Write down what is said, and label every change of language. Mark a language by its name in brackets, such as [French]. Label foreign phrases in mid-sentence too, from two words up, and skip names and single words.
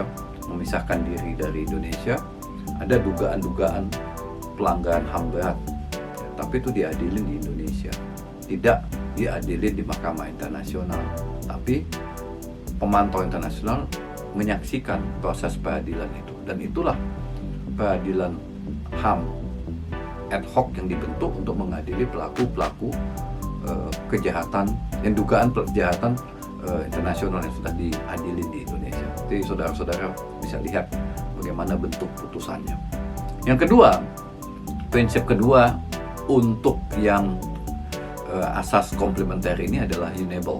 [Indonesian] memisahkan diri dari Indonesia, ada dugaan-dugaan pelanggaran HAM berat ya, tapi itu diadilin di Indonesia, tidak diadilin di Mahkamah Internasional, tapi pemantau internasional menyaksikan proses peradilan itu, dan itulah peradilan HAM [Latin] ad hoc [Indonesian] yang dibentuk untuk mengadili pelaku-pelaku kejahatan dan dugaan kejahatan internasional yang sudah diadili di Indonesia. Jadi saudara-saudara bisa lihat bagaimana bentuk putusannya. Yang kedua, prinsip kedua untuk yang asas komplementer ini adalah unable.